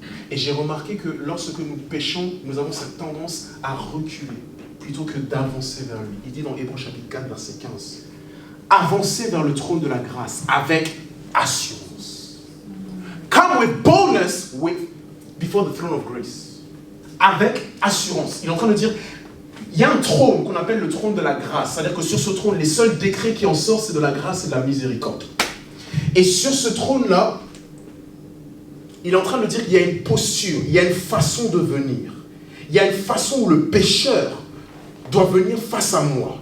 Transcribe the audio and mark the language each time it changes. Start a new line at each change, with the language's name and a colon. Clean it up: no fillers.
French: Et j'ai remarqué que lorsque nous péchons, nous avons cette tendance à reculer plutôt que d'avancer vers lui. Il dit dans Hébreux chapitre 4, verset 15, avancez vers le trône de la grâce avec assurance.
English: Come with boldness before the throne of grace.
French: Avec assurance. Il est en train de dire, il y a un trône qu'on appelle le trône de la grâce. C'est-à-dire que sur ce trône, les seuls décrets qui en sortent, c'est de la grâce et de la miséricorde. Et sur ce trône-là, il est en train de dire qu'il y a une posture, il y a une façon de venir. Il y a une façon où le pécheur doit venir face à moi.